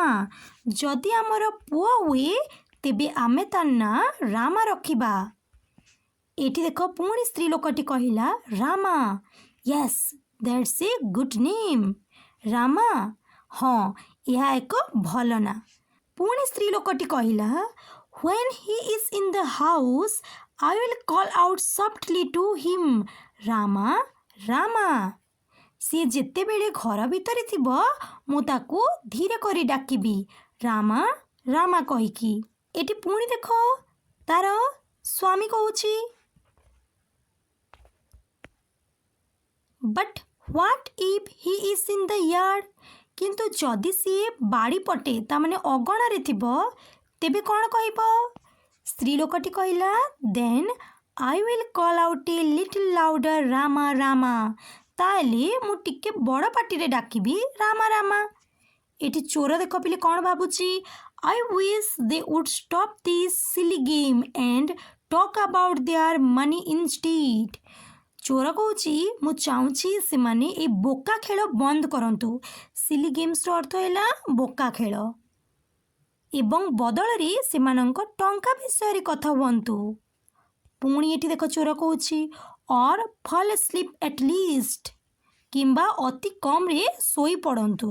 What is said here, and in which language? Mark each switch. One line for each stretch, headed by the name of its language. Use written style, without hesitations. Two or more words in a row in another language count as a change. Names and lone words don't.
Odia: ଯଦି ଆମର ପୁଅ ହୁଏ ତେବେ ଆମେ ତା ନାଁ ରାମା ରଖିବା। ଏଠି ଦେଖ ପୁଣି ସ୍ତ୍ରୀ ଲୋକଟି କହିଲା ରାମା।
English: Yes that's a good name.
Odia: ରାମା, ହଁ ଏହା ଏକ ଭଲ ନାଁ। ପୁଣି ସ୍ତ୍ରୀ ଲୋକଟି କହିଲା
English: when he is in the house I will call out softly to him ରାମା ରାମା।
Odia: ସିଏ ଯେତେବେଳେ ଘର ଭିତରେ ଥିବ ମୁଁ ତାକୁ ଧୀରେ କରି ଡାକିବି ରାମା ରାମା କହିକି। ଏଠି ପୁଣି ଦେଖ ତାର ସ୍ୱାମୀ କହୁଛି
English: but what if he is in the yard?
Odia: କିନ୍ତୁ ଯଦି ସିଏ ବାଡ଼ି ପଟେ ତାମାନେ ଅଗଣାରେ ଥିବ ତେବେ କ'ଣ କହିବ? ସ୍ତ୍ରୀ ଲୋକଟି କହିଲା
English: then I will call out a little louder ରାମା ରାମା।
Odia: ତାହେଲେ ମୁଁ ଟିକେ ବଡ଼ ପାଟିରେ ଡାକିବି ରାମା ରାମା। ଏଠି ଚୋର ଦେଖ ପିଲେ କ'ଣ ଭାବୁଛି
English: I wish they would stop this silly game and talk about their money instead।
Odia: ଚୋର କହୁଛି ମୁଁ ଚାହୁଁଛି ସେମାନେ ଏଇ ବୋକା ଖେଳ ବନ୍ଦ କରନ୍ତୁ।
English: silly gamesର
Odia: ଅର୍ଥ ହେଲା ବୋକା ଖେଳ ଏବଂ ବଦଳରେ ସେମାନଙ୍କ ଟଙ୍କା ବିଷୟରେ କଥା ହୁଅନ୍ତୁ। ପୁଣି ଏଠି ଦେଖ ଚୋର କହୁଛି
English: or fall asleep at least,
Odia: କିମ୍ବା ଅତି କମ୍ରେ ଶୋଇପଡ଼ନ୍ତୁ।